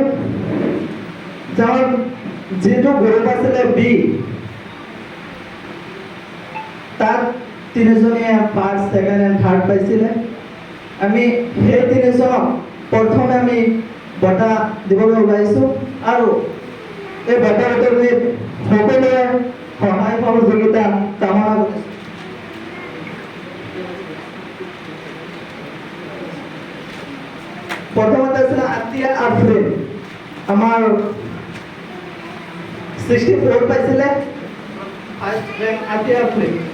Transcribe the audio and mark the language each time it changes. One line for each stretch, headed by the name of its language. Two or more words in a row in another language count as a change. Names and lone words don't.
Assamese: যাৰ যিটো গ্ৰুপ আছিলে বি, তাত 3জনীয়ে
English: first, second and third
Assamese: পাইছিলে। আমি সেই 3জনক প্ৰথমে আমি বঁটা দিবলৈ ওলাইছোঁ আৰু এই বঁটা বিতৰণিত সকলোৱে সহায় সহযোগিতা কামনা কৰিছোঁ। প্রথমত আছিল আতিয়া আফরিন, আমার 64 পাইছিলে
English: first rank
Assamese: আতিয়া আফরিন।